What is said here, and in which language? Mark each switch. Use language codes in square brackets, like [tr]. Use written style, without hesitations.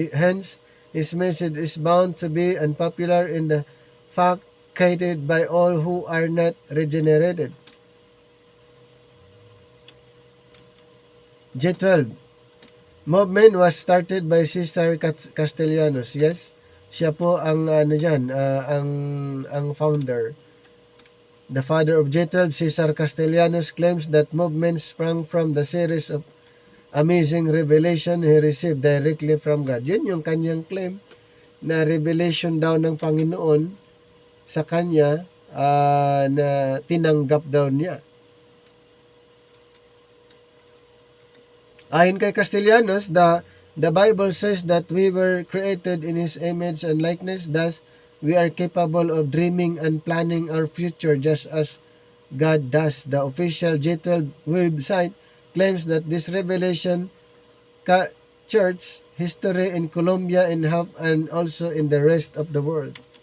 [en] Hence, his message is bound to be unpopular in the fact hated by all who are not regenerated. G12 movement was started by Cesar Castellanos. [tl] Yes, siya po ang ang founder. [en] The father of G12, Cesar Castellanos, claims that movement sprang from the series of amazing revelation he received directly from God. [tl] Yun yung kanyang claim na revelation daw ng Panginoon sa kanya na tinanggap daw niya. Ayon kay [en] Castellanos, the Bible says that we were created in His image and likeness. Thus, we are capable of dreaming and planning our future just as God does. The official G12 website claims that this revelation church history in Colombia and also in the rest of the world.